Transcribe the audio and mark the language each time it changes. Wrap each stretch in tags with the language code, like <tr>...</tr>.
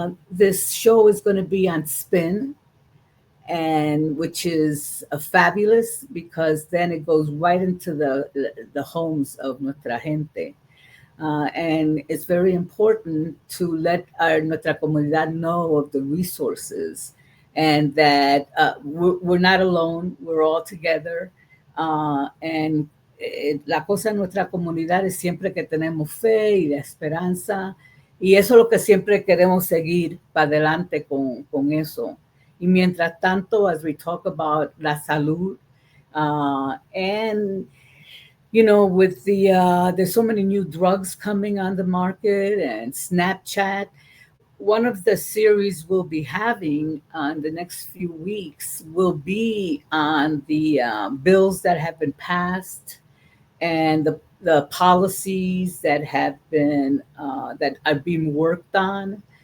<en>This show is going to be on Spin, and which is fabulous because then it goes right into the homes of</en> <es>nuestra gente.</es> <en>And it's very important to let</en> <es>nuestra comunidad</es> <en>know of the resources and that we're not alone, we're all together.</en> <es>And la cosa en nuestra comunidad es siempre que tenemos fe y la esperanza. Y eso es lo que siempre queremos seguir para adelante con eso. Y mientras tanto,</es> <en>as we talk about</en> <es>la salud,</es> <en>and with there's so many new drugs coming on the market and Snapchat. One of the series we'll be having on the next few weeks will be on the bills that have been passed and the policies that have been that are being worked on.</en>